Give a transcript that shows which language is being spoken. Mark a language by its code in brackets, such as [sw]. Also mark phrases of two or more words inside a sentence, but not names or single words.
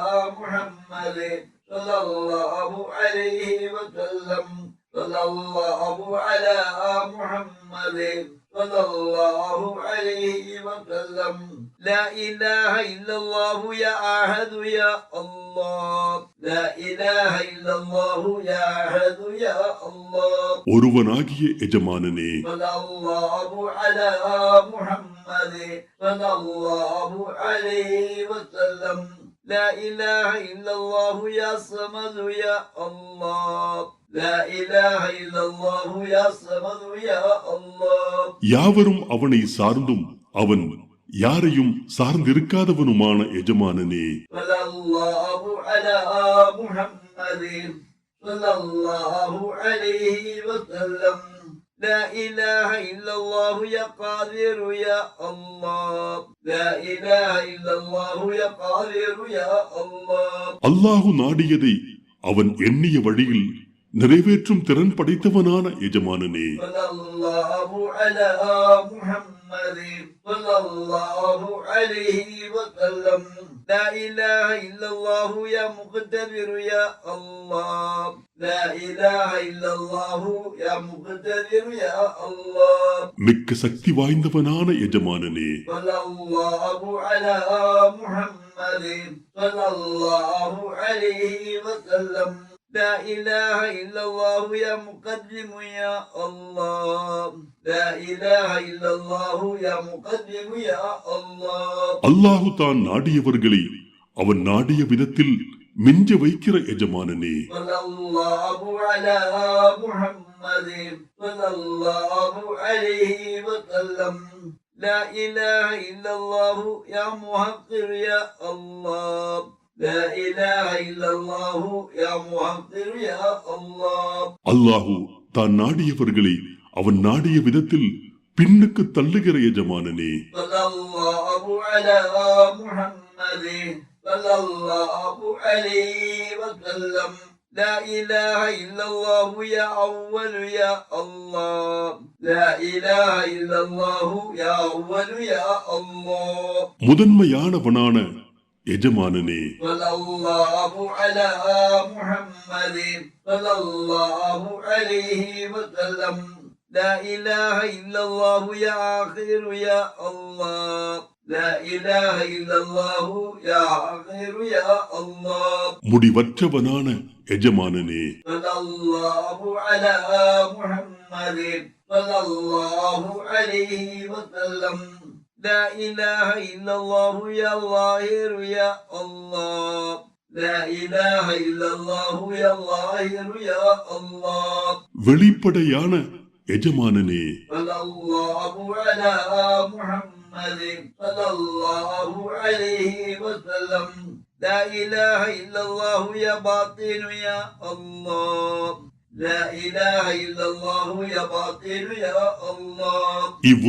[ar] محمد صلى الله عليه وسلم صلى الله على محمد صلى الله عليه وسلم لا إله إلا الله يا أحد يا الله لا إله إلا الله يا أحد يا الله [ta] ஒருவனாகிய எஜமானனே, [ar] صلى الله على محمد صلى الله عليه وسلم لا إله إلا الله يا صمد يا الله لا إله إلا الله يا صمد يا الله [ta] யாவரும் அவனை சார்ந்தும் அவன் யாரையும் சார்ந்திருக்காதவனுமான எஜமானனே, [ar] صلى الله على محمد صلى الله عليه وسلم لا إله إلا الله يا قادر يا الله لا إله إلا الله يا قادر يا الله [ta] அல்லாஹு நாடியதை அவன் எண்ணிய வழியில் நிறைவேற்றும் திறன் படைத்தவனான எஜமானனே, [ar] صلى الله على محمد صلى الله عليه وسلم لا إله إلا الله يا مقتدر يا الله لا إله إلا الله يا مقتدر يا الله [ta] மிக்க சக்தி வாய்ந்தவனான எஜமானனே, [ar] صلى الله على محمد صلى الله عليه وسلم لا إله إلا الله يا مقدم يا الله لا إله إلا الله يا مقدم يا الله [ta] அல்லாஹு தான் நாடியவர்களை அவன் நாடிய விதத்தில் மிஞ்ச வைக்கிற எஜமானனே, [ar] صلى الله على محمد صلى الله عليه وسلم لا إله إلا الله يا محقر يا الله لا إله إلا الله يا محقر يا الله [ta] அல்லாஹு தான் நாடியவர்களை அவன் நாடிய விதத்தில் பின்னுக்கு தள்ளுகிற எஜமானனே, [ar] صلى الله على محمد صلى الله عليه وسلم لا إله إلا الله يا أول يا الله لا إله إلا الله يا أول يا الله [ta] முதன்மையானவனான எஜமானனே, [ar] صلى الله على محمد صلى الله عليه وسلم لا إله إلا الله يا آخر يا الله لا إله إلا الله يا آخر يا الله [ta] முடிவற்றவனான எஜமானனே, [ar] صلى الله على محمد صلى الله عليه وسلم لا إله إلا الله يا ظاهر يا الله لا إله إلا الله يا ظاهر يا الله [ta] வெளிப்படையான எஜமானனே, [ar] صلى الله على محمد صلى الله عليه وسلم لا إله إلا الله يا باطن يا الله لا إله إلا الله يا باطن يا الله